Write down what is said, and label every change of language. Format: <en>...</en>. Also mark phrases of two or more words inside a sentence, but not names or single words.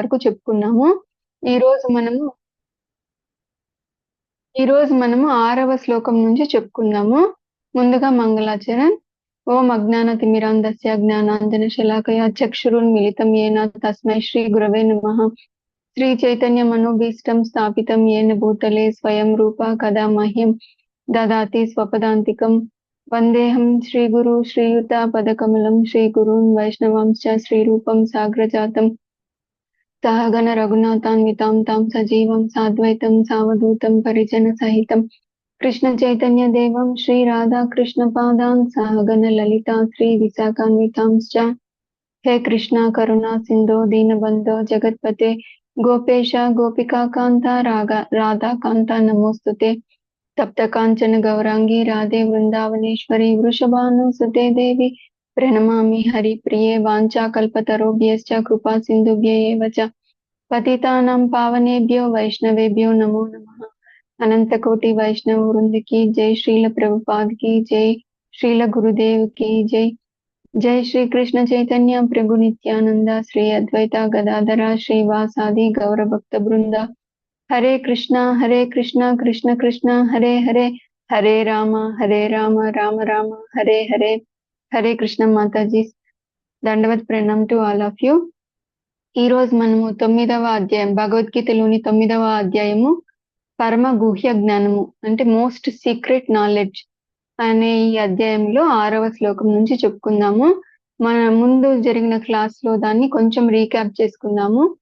<te>వరకు చెప్పుకున్నాము. ఈరోజు మనము ఈరోజు మనము 6వ శ్లోకం నుంచి చెప్పుకుందాము. ముందుగా మంగళాచరణ్.</te> <sa>ఓం అజ్ఞానతిమిరాంధస్య జ్ఞానాంజనశలాకయా చక్షురున్మిలితం येन తస్మై శ్రీ గురవే నమః. శ్రీ చైతన్య మనోభీష్టం స్థాపితం येन భూతలే స్వయం రూపా కదా మహ్యం దదాతి స్వపదాంతికం. వందేహం శ్రీగురు శ్రీయుతాపదకమలం శ్రీగురూన్ వైష్ణవాంశ్చ శ్రీరూపం సాగ్రజాతం सहगण रघुनाथान्वितां तां सजीवं साद्वैतं सावधूतं परिजनसहितं कृष्ण चैतन्य देवं श्री राधा कृष्ण पादान् सहगण ललिता श्री विशाखान्वितांश्च। हे कृष्णा करुणा सिंधो दीनबन्धो जगत्पते गोपेश गोपिका कांता राधा कांता नमोस्तुते। तप्त कांचन गौरांगी राधे वृंदावनेश्वरी वृषभानुसुते देवी प्रणमामि हरिप्रिये। वाञ्छाकल्पतरुभ्यश्च कृपा सिन्धुभ्य एव च पतितानां पावनेभ्यो वैष्णवेभ्यो नमो नमः।</sa> <hi>अनंत कोटि वैष्णव वृंद की जय। श्रील प्रभुपाद की जय। श्रील गुरुदेव की जय। जय श्री कृष्ण चैतन्य प्रभु नित्यानंद श्री अद्वैता गदाधरा श्रीवासादि गौर भक्त वृंदा।</hi> <sa>हरे कृष्णा कृष्ण कृष्ण हरे हरे हरे राम राम राम हरे हरे।</sa> <hi>हरे कृष्ण माताजी। दंडवत प्रणाम</hi> <en>to all of you.</en> <te>ఈ రోజు మనము 9వ అధ్యాయం, భగవద్గీతలోని 9వ అధ్యాయము పరమ గుహ్య జ్ఞానము అంటే</te> <en>most secret knowledge</en> <te>అనే ఈ అధ్యాయంలో 6వ శ్లోకం నుంచి చెప్పుకుందాము. మన ముందు జరిగిన క్లాస్ లో దాన్ని కొంచెం రీక్యాప్ చేసుకుందాము.</te>